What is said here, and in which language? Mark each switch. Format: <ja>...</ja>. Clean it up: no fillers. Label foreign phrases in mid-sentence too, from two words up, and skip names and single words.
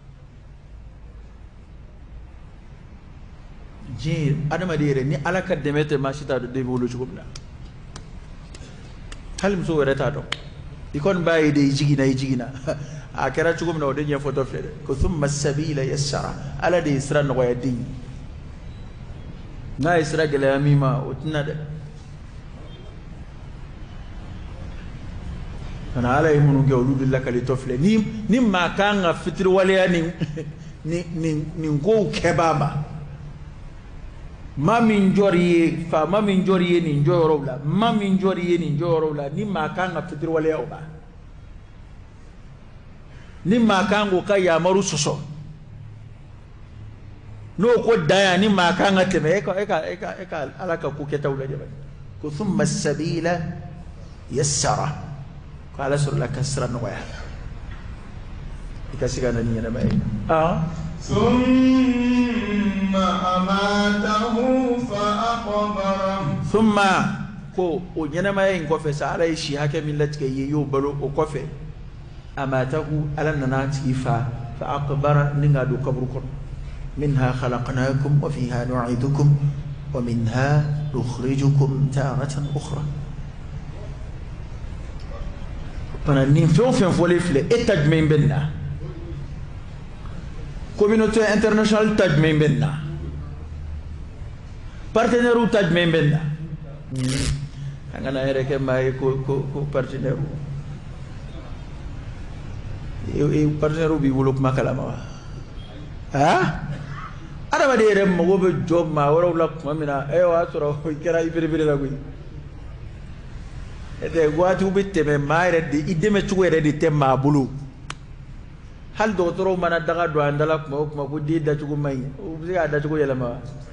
<bm>diɲɛ adamaden yɛrɛ ni ala ka dɛmɛ tɛ maa si t'a dɔn den bɛ wolo cogo min na hali muso yɛrɛ t'a dɔn i kɔni b'a ye de i jiginna a kɛra cogo min na o de ɲɛfɔtɔ filɛ dɛ ko</bm> <ar>ثم السبيل يسره</ar> <bm>ala de ye sira nɔgɔya den ye n'a ye sira gɛlɛya min ma o tɛna dɛ kana ala ye minnu kɛ olu de lakalitɔ filɛ ni maa kan ka fitiriwaleya nin kow kɛbaa ma maa min jɔri ye faama min jɔri ye nin jɔyɔrɔw la maa min jɔri ye nin jɔyɔrɔw la ni maa kan ka fitiriwaleya o ma ni maa kan k'o ka yamaru sɔsɔ n'o ko dan yan ni maa kan ka tɛmɛ e ka ala ka ko kɛtaw lajɛ ko</bm> <ar>ثم السبيل يسره</ar> <bm>ko ala sɔrɔla ka sira nɔgɔya i ka se ka na ni ɲɛnama ye</bm> <ar>ثم أماته فأقبره</ar> <bm>ثم ko o ɲɛnamaya in kɔfɛ sa ala ye si hakɛ min latigɛ ye y'o balo o kɔfɛ amatahu ala nana tigi</bm> <ar>فأقبره</ar> <bm>ni ka don kaburu kɔnɔ</bm> <ar>منها خلقناكم وفيها نعيدكم ومنها نخرجكم تارة أخرى</ar> <bm>pana ni fɛn o fɛn fɔlen filɛ e ta jumɛn bɛ nin na</bm> <fr>communauté internationale</fr> <bm>ta jumɛn bɛ nin na partenaires ta jumɛn bɛ nin na an kana yɛrɛ kɛ maa ye ko partenaires partenaires b'i bolo kuma kalama wa adamaden yɛrɛ mago bɛ jɔ maa wɛrɛw la tuma min na o y'a sɔrɔ i kɛra i berebere la koyi waatiw bɛ tɛmɛ maa yɛrɛ de i dɛmɛ cogo yɛrɛ de tɛ maa bolo hali dɔgɔtɔrɔw mana daga don an dala kuma o kuma ko den dacogo man ɲi o bɛ se k'a dacogo yɛlɛma wa</bm>